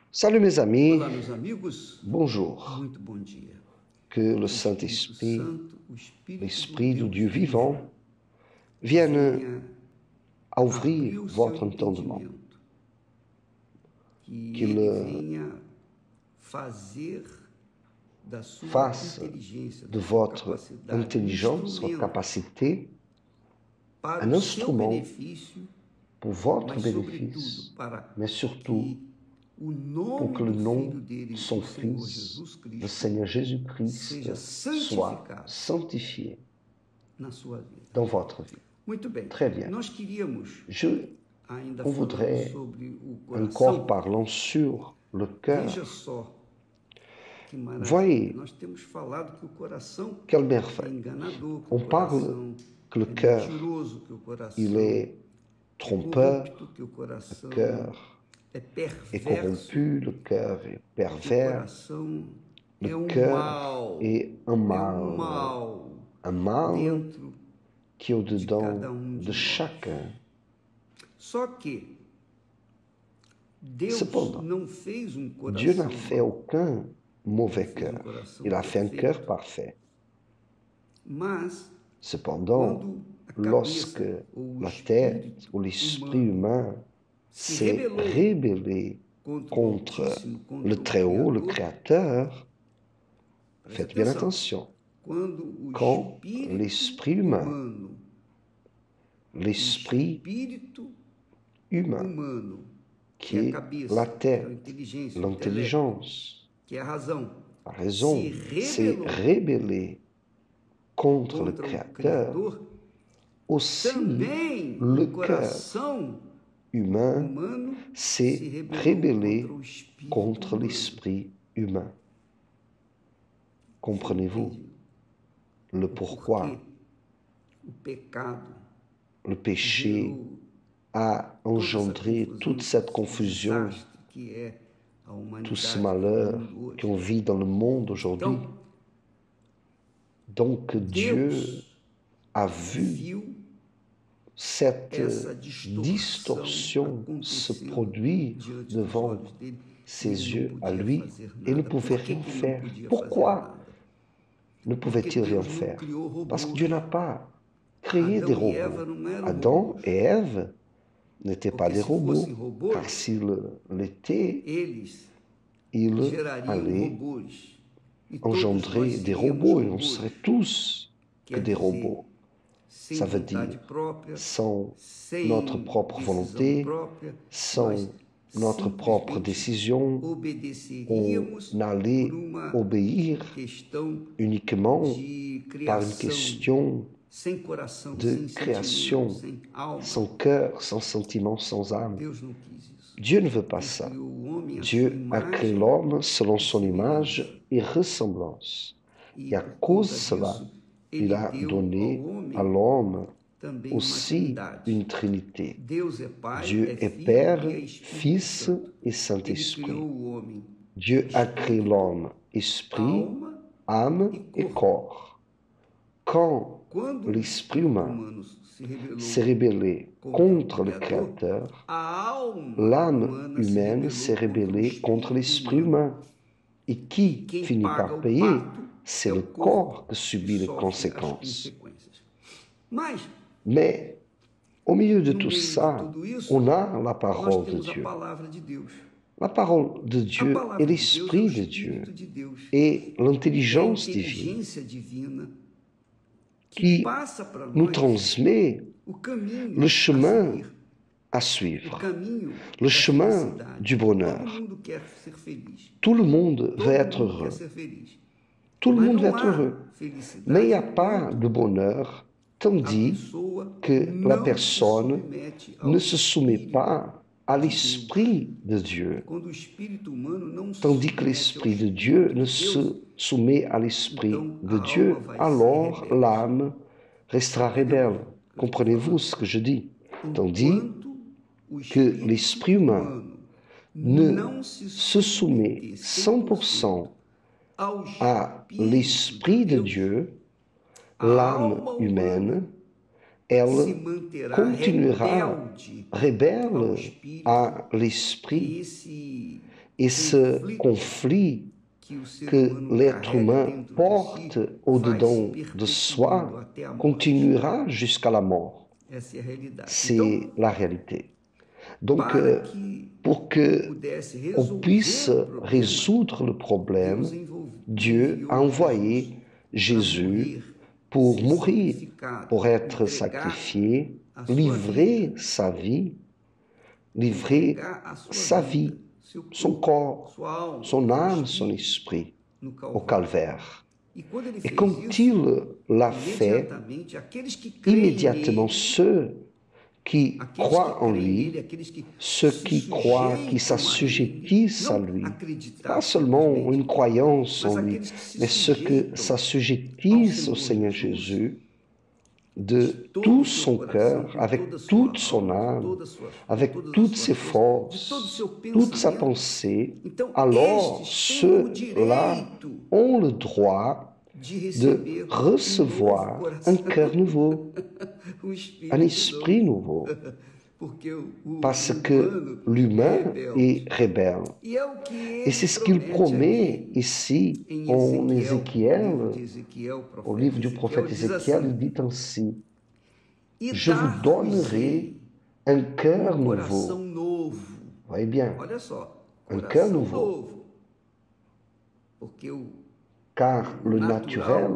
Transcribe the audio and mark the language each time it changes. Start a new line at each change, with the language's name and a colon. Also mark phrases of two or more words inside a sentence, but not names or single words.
French: Salut mes amis,
Portuguese: Olá, meus amigos.
French: bonjour.
Portuguese: Muito bom dia.
French: Que le
Portuguese: O Espírito
French: Saint-Esprit,
Portuguese: Santo, o Espírito
French: l'Esprit
Portuguese: do
French: du
Portuguese: Deus
French: Dieu
Portuguese: vivo,
French: vivant, vienne
Portuguese: venha
French: à
Portuguese: abrir
French: ouvrir
Portuguese: o seu
French: votre entendement,
Portuguese: entendimento, que
French: qu'il
Portuguese: ele venha fazer da sua
French: fasse
Portuguese: inteligência,
French: de
Portuguese: da sua
French: votre
Portuguese: capacidade, um
French: intelligence, votre
Portuguese: instrumento
French: capacité,
Portuguese: para
French: un
Portuguese: o seu
French: instrument
Portuguese: benefício,
French: pour votre
Portuguese: mas sobretudo
French: bénéfice,
Portuguese: para
French: mais surtout
Portuguese: que o
French: pour
Portuguese: nome
French: que le
Portuguese: do
French: nom
Portuguese: Filho
French: de
Portuguese: dele,
French: son
Portuguese: o Senhor
French: Fils,
Portuguese: Jesus
French: le
Portuguese: Cristo,
French: Seigneur Jésus-Christ,
Portuguese: seja
French: soit
Portuguese: santificado
French: sanctifié
Portuguese: na sua vida.
French: dans votre vie.
Portuguese: Muito bem.
French: Très bien.
Portuguese: Nós queríamos, ainda
French: On
Portuguese: falando
French: voudrait,
Portuguese: sobre o
French: encore
Portuguese: coração,
French: parlant sur le cœur,
Portuguese: veja só que maravilha.
French: voyez
Portuguese: Nós temos falado que o coração
French: quelle
Portuguese: é
French: merveille.
Portuguese: enganador, que
French: On
Portuguese: o coração
French: parle que le
Portuguese: é
French: cœur,
Portuguese: mentiroso, que o coração
French: il est
Portuguese: é
French: trompeur,
Portuguese: corrupto, que o
French: le
Portuguese: coração
French: cœur
Portuguese: é
French: est
Portuguese: perverso,
French: corrompu, le cœur est
Portuguese: que o
French: pervers,
Portuguese: coração
French: le
Portuguese: é um
French: cœur
Portuguese: mal,
French: est un
Portuguese: é um
French: mal,
Portuguese: mal
French: un mal
Portuguese: dentro
French: qui est
Portuguese: de
French: au-dedans
Portuguese: cada
French: de
Portuguese: nós.
French: chacun.
Portuguese: Só que Deus
French: Cependant,
Portuguese: não fez um
French: Dieu n'a
Portuguese: coração
French: fait
Portuguese: mau,
French: aucun mauvais
Portuguese: ele fez um
French: cœur.
Portuguese: coração
French: Il a fait un
Portuguese: perfeito.
French: cœur parfait.
Portuguese: Mas
French: Cependant,
Portuguese: quando a
French: lorsque
Portuguese: cabeça ou o
French: la tête
Portuguese: espírito
French: ou l'esprit
Portuguese: humano
French: humain
Portuguese: se
French: s'est
Portuguese: rebelou
French: rébellé
Portuguese: contra o
French: contre
Portuguese: Altíssimo, contra
French: le
Portuguese: o
French: Très-Haut, le
Portuguese: Criador,
French: Créateur,
Portuguese: preste
French: faites bien
Portuguese: atenção,
French: attention.
Portuguese: quando o
French: Quand
Portuguese: espírito
French: l'esprit humain,
Portuguese: humano,
French: l'esprit
Portuguese: espírito
French: humain,
Portuguese: humano,
French: qui
Portuguese: que é a
French: est
Portuguese: cabeça,
French: la
Portuguese: que é a
French: tête,
Portuguese: inteligência, o intelecto,
French: l'intelligence,
Portuguese: que é a razão,
French: la raison,
Portuguese: se
French: s'est
Portuguese: rebelou
French: rébellé contre le
Portuguese: contra o
French: Créateur,
Portuguese: Criador,
French: aussi
Portuguese: também
French: le
Portuguese: o
French: cœur
Portuguese: coração
French: humain
Portuguese: humano se
French: s'est
Portuguese: rebelou
French: rébellé
Portuguese: contra o espírito
French: contre
Portuguese: humano.
French: l'esprit humain. Comprenez-vous
Portuguese: Entende?
French: le
Portuguese: O
French: pourquoi
Portuguese: porquê o pecado
French: le péché
Portuguese: gerou a toda
French: engendré
Portuguese: essa
French: toute cette
Portuguese: confusão,
French: confusion,
Portuguese: desastre que é a
French: tout ce
Portuguese: humanidade
French: malheur
Portuguese: no mundo
French: qu'on
Portuguese: hoje.
French: vit dans le monde aujourd'hui.
Portuguese: Então,
French: Donc Dieu
Portuguese: Deus
French: a vu
Portuguese: viu
French: cette
Portuguese: essa
French: distorsion se
Portuguese: acontecendo
French: produire
Portuguese: diante dos
French: devant
Portuguese: olhos dele.
French: ses
Portuguese: Ele não
French: yeux à
Portuguese: podia
French: lui
Portuguese: fazer
French: et ne
Portuguese: nada.
French: pouvait
Portuguese: Por que
French: rien
Portuguese: que ele não
French: faire.
Portuguese: podia fazer
French: Pourquoi
Portuguese: nada?
French: ne
Portuguese: Porque
French: pouvait-il rien
Portuguese: Deus não
French: faire?
Portuguese: criou
French: Parce que
Portuguese: robôs.
French: Dieu n'a pas créé des
Portuguese: Adão e Eva
French: robots.
Portuguese: não eram
French: Adam
Portuguese: robôs.
French: et Ève n'étaient pas
Portuguese: Porque
French: des
Portuguese: se
French: robots,
Portuguese: fossem robôs,
French: car s'ils l'étaient,
Portuguese: eles
French: ils
Portuguese: gerariam
French: allaient
Portuguese: robôs. E todos
French: engendrer
Portuguese: nós
French: des
Portuguese: seríamos
French: robots et on
Portuguese: robôs.
French: serait tous que
Portuguese: Quer
French: des
Portuguese: dizer,
French: robots.
Portuguese: sem
French: Ça veut
Portuguese: vontade
French: dire
Portuguese: própria,
French: sans
Portuguese: sem
French: notre propre
Portuguese: decisão
French: volonté,
Portuguese: própria,
French: sans
Portuguese: nós
French: notre propre
Portuguese: simplesmente
French: décision,
Portuguese: obedeceríamos
French: on allait
Portuguese: por uma
French: obéir
Portuguese: questão
French: uniquement
Portuguese: de
French: par une
Portuguese: criação
French: question
Portuguese: sem coração,
French: de
Portuguese: sem
French: création,
Portuguese: sentimento, sem alma.
French: sans cœur, sans sentiment, sans âme.
Portuguese: Deus não quis isso.
French: Dieu ne veut pas
Portuguese: Deus
French: ça.
Portuguese: criou o homem à sua
French: Dieu a créé
Portuguese: imagem
French: l'homme selon son
Portuguese: semelhança.
French: image et ressemblance.
Portuguese: E
French: Et à
Portuguese: por
French: cause de
Portuguese: conta
French: cela,
Portuguese: disso,
French: il
Portuguese: ele
French: a
Portuguese: deu
French: donné
Portuguese: ao homem
French: à l'homme
Portuguese: também uma
French: aussi
Portuguese: trindade.
French: une trinité.
Portuguese: Deus é Pai,
French: Dieu
Portuguese: é
French: est
Portuguese: Filho
French: Père,
Portuguese: e é Espírito
French: Fils
Portuguese: Santo.
French: et
Portuguese: Ele
French: Saint-Esprit.
Portuguese: criou o homem,
French: Dieu a créé
Portuguese: espírito,
French: l'homme, esprit,
Portuguese: alma
French: âme
Portuguese: e
French: et
Portuguese: corpo.
French: corps. Quand
Portuguese: Quando o
French: l'esprit
Portuguese: espírito
French: humain
Portuguese: humano se rebelou
French: s'est rébellé contre le
Portuguese: Criador,
French: Créateur,
Portuguese: a alma
French: l'âme
Portuguese: humana se
French: humaine s'est
Portuguese: rebelou contra o
French: rébellée contre
Portuguese: espírito
French: l'esprit
Portuguese: humano.
French: humain. Et qui
Portuguese: Quem
French: finit
Portuguese: paga
French: par
Portuguese: o
French: payer?
Portuguese: pato
French: C'est
Portuguese: é
French: le
Portuguese: o
French: corps
Portuguese: corpo
French: qui subit
Portuguese: que
French: les
Portuguese: sofre as
French: conséquences.
Portuguese: consequências. Mas,
French: Mais au milieu de
Portuguese: no
French: tout
Portuguese: meio de
French: ça,
Portuguese: tudo isso,
French: on a la
Portuguese: nós
French: parole de
Portuguese: temos a
French: Dieu.
Portuguese: palavra de Deus.
French: La parole de
Portuguese: A
French: Dieu
Portuguese: palavra
French: est
Portuguese: de Deus é o
French: l'Esprit de Dieu
Portuguese: Espírito de Deus.
French: et
Portuguese: É a
French: l'intelligence divine
Portuguese: inteligência divina que
French: qui
Portuguese: passa para
French: nous
Portuguese: nós
French: transmet
Portuguese: o caminho
French: le
Portuguese: a
French: chemin
Portuguese: seguir,
French: à
Portuguese: o
French: suivre,
Portuguese: caminho
French: le
Portuguese: da
French: chemin
Portuguese: felicidade.
French: du bonheur.
Portuguese: Todo mundo quer ser feliz.
French: Tout le monde
Portuguese: Todo
French: veut être
Portuguese: mundo
French: heureux.
Portuguese: quer ser feliz.
French: Tout le
Portuguese: Mas
French: monde veut
Portuguese: não
French: être heureux.
Portuguese: há felicidade
French: Mais il n'y a pas
Portuguese: enquanto
French: de bonheur
Portuguese: a
French: tandis
Portuguese: pessoa
French: que la
Portuguese: não se
French: personne
Portuguese: submete ao
French: ne se soumet
Portuguese: Espírito.
French: pas à l'Esprit de Dieu,
Portuguese: Quando o espírito humano não se
French: tandis que
Portuguese: submete ao
French: l'Esprit de
Portuguese: Espírito
French: Dieu
Portuguese: de
French: ne
Portuguese: Deus,
French: se soumet à l'Esprit
Portuguese: então
French: de
Portuguese: a
French: Dieu,
Portuguese: alma vai ser
French: alors
Portuguese: rebelde.
French: l'âme restera
Portuguese: Entendeu?
French: rebelle.
Portuguese: Eu estou
French: Comprenez-vous
Portuguese: falando.
French: ce que je dis? Tandis
Portuguese: Enquanto o
French: que
Portuguese: espírito
French: l'esprit humain
Portuguese: humano
French: ne
Portuguese: não
French: se soumet
Portuguese: submeter 100% ao
French: à
Portuguese: Espírito
French: l'Esprit de
Portuguese: Deus,
French: Dieu,
Portuguese: a
French: l'âme
Portuguese: alma
French: humaine,
Portuguese: humana se
French: elle
Portuguese: manterá
French: continuera
Portuguese: rebelde ao
French: rebelle
Portuguese: Espírito,
French: à
Portuguese: e
French: l'Esprit.
Portuguese: esse
French: Et ce conflit que l'être humain porte au-dedans de soi continuera jusqu'à la mort.
Portuguese: Essa é a realidade.
French: C'est la réalité. Donc,
Portuguese: para que
French: pour que
Portuguese: pudesse
French: on
Portuguese: resolver
French: puisse
Portuguese: o problema,
French: résoudre le problème,
Portuguese: Deus
French: Dieu a envoyé Jésus pour mourir, pour être sacrifié, livrer sa vie, livrer sa vie, son corps,
Portuguese: sua alma,
French: son
Portuguese: seu
French: âme,
Portuguese: espírito
French: son esprit
Portuguese: no
French: au Calvaire.
Portuguese: E quando ele
French: Et
Portuguese: fez
French: quand
Portuguese: isso,
French: il l'a fait,
Portuguese: imediatamente aqueles que creem
French: immédiatement
Portuguese: nele,
French: ceux qui
Portuguese: aqueles
French: croient
Portuguese: que
French: en
Portuguese: creem
French: lui,
Portuguese: nele, aqueles que
French: ceux
Portuguese: se
French: qui croient, qui
Portuguese: sujeitam a
French: s'assujettissent
Portuguese: ele,
French: à
Portuguese: não
French: lui,
Portuguese: acreditar
French: pas seulement
Portuguese: simplesmente,
French: une croyance en
Portuguese: mas
French: lui,
Portuguese: aqueles que se
French: mais ceux qui
Portuguese: sujeitam
French: s'assujettissent au Seigneur Jésus de
Portuguese: todo
French: tout
Portuguese: o seu
French: son
Portuguese: coração,
French: cœur,
Portuguese: com
French: avec
Portuguese: toda a sua
French: toute son
Portuguese: alma, com
French: âme,
Portuguese: toda a sua fé,
French: avec
Portuguese: todas as
French: toutes
Portuguese: suas
French: ses
Portuguese: forças, de todo o
French: forces,
Portuguese: seu
French: toute sa
Portuguese: pensamento.
French: pensée,
Portuguese: Então,
French: alors
Portuguese: estes têm o
French: ceux-là
Portuguese: direito
French: ont le droit
Portuguese: de
French: de
Portuguese: receber
French: recevoir
Portuguese: novo
French: un
Portuguese: coração,
French: cœur nouveau,
Portuguese: espírito
French: un esprit nouveau,
Portuguese: porque
French: parce
Portuguese: o
French: que
Portuguese: humano é
French: l'humain
Portuguese: rebelde.
French: est rebelle.
Portuguese: E é o que
French: Et
Portuguese: ele
French: c'est ce qu'il promet
Portuguese: aqui
French: ici
Portuguese: em
French: en
Portuguese: Ezequiel,
French: Ézéchiel,
Portuguese: no livro de Ezequiel,
French: au livre du prophète
Portuguese: diz
French: Ézéchiel,
Portuguese: assim,
French: il dit ainsi,
Portuguese: e
French: je vous donnerai un cœur
Portuguese: coração
French: nouveau.
Portuguese: novo.
French: Voyez bien,
Portuguese: Olha só,
French: un cœur
Portuguese: coração
French: nouveau,
Portuguese: novo. Porque
French: car le naturel,